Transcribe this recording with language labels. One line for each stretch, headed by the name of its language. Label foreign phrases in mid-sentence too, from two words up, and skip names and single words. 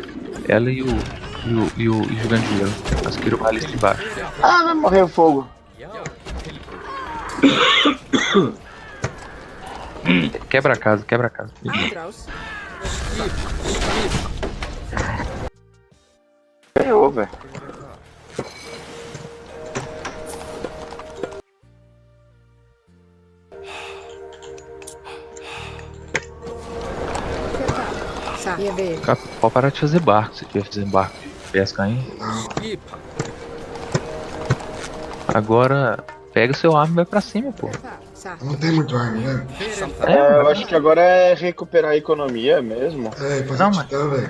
Portuguese: Ela e o gigante de gelo. As quirobalistas de baixo. Ah, vai morrer o fogo. Quebra a casa, quebra a casa. Atrás. Ganhou, velho.
Icelandic: Satt. Ég vil.
Portuguese: Pode parar de fazer barco, se tiver fazendo barco de pesca ainda. Agora pega o seu arma e vai pra cima, pô.
Icelandic: Satt.
Portuguese: Não tem muito arma, né? Eu acho que agora é recuperar a economia mesmo. É, fazer Não, titã, velho.